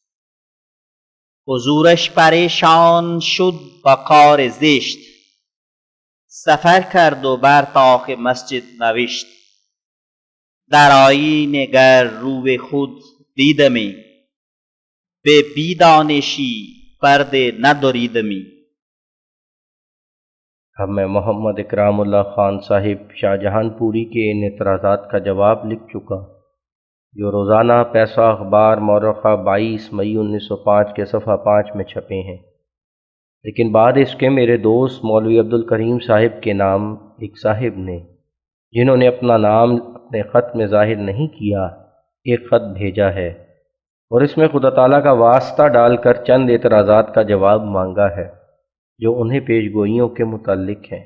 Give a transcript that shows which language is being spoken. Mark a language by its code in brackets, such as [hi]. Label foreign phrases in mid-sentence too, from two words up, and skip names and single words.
[fa] حضورش پریشان شد با کار زشت، سفر کرد و بر طاق مسجد نوشت. در آیینه گر روی خود دیدمی، به بیدانشی پرده ندریدمی. [ur] اب میں محمد اکرام اللہ خان صاحب شاہ جہان پوری کے ان اعتراضات کا جواب لکھ چکا، جو روزانہ پیسہ اخبار مورخہ 22 مئی 1905 کے صفحہ 5 میں چھپے ہیں، لیکن بعد اس کے میرے دوست مولوی عبدالکریم صاحب کے نام ایک صاحب نے، جنہوں نے اپنا نام اپنے خط میں ظاہر نہیں کیا، ایک خط بھیجا ہے، اور اس میں خدا تعالیٰ کا واسطہ ڈال کر چند اعتراضات کا جواب مانگا ہے جو انہیں پیش گوئیوں کے متعلق ہیں۔